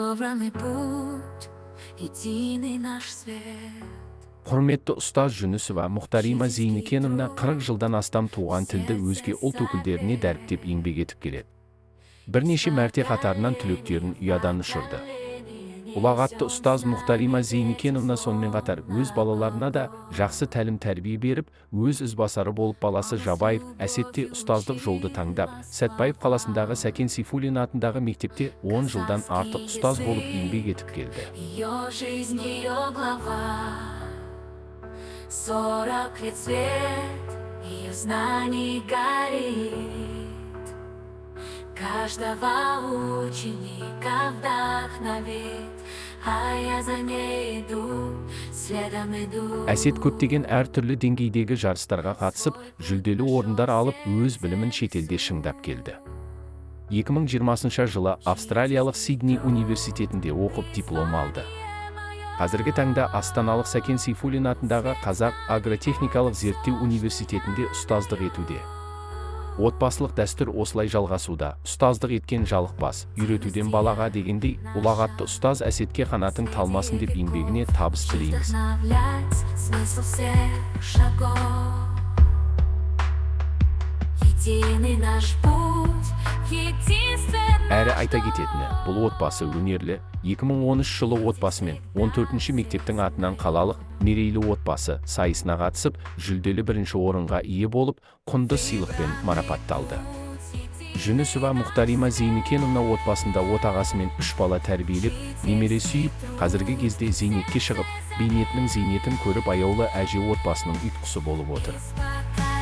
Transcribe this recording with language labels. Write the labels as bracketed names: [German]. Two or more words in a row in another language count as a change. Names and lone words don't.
[Russian] собранный путь, единый наш свет. [Kazakh] Құрметті ұстаз Жүнісова Мұхтарима Зейнікеновна 40 жылдан астам туған тілді өзге ұлт өкілдеріне дәріптеп еңбек етіп келеді. Бірнеше мәрте қатарынан түлектерін ұядан ұшырды. Ұлағатты ұстаз Мұхтарима Зейнікеновна сонымен қатар өз балаларына да жақсы тәлім-тәрбие беріп, өз ізбасары болып баласы Жабаев Әсетте ұстаздық жолды таңдап, Сәтбаев қаласындағы Сәкен Сейфуллин атындағы мектепте 10 жылдан артық ұстаз болып еңбек етіп келді. [Russian] Ее жизнь, ее глава, 40 лет свет, ее знаний горит. Каждого ученика вдохновит, а я за ней иду, следом иду. [Kazakh] Әсет көптеген әртүрлі деңгейдегі жарыстарға қатысып, жүлделі орындар алып, өз білімін шетелде шыңдап келді. 2020 жылы Австралиялық Сидней университетінде оқып диплом алды. Қазіргі таңда Астаналық Сәкен Сейфуллин атындағы Қазақ агротехникалық зерттеу университетінде ұстаздық етуде. Отбасылық дәстүр осылай жалғасуда. Ұстаздық еткен жалықпас, үйретуден балаға дегендей, ұлағатты ұстаз Әсетке қанатың талмасын деп еңбегіне табыс тілейміз. [Russian] Смысл всех шагов, единый наш путь, единственный. [Kazakh] Әрі айта кететіні, бұл отбасы өнерлі. 2013 жылы отбасымен 14-ші мектептің атынан қалалық мерейлі отбасы сайысына қатысып, жүлделі бірінші орынға ие болып, құнды сыйлықпен марапатталды. Жүнісова Мұхтарима Зейнікеновна отбасында отағасымен 3 бала тәрбиелеп, немере сүйіп, қазіргі кезде зейнетке шығып, бейнетінің зейнетін көріп аяулы әже отбасының ұйытқысы болып отыр.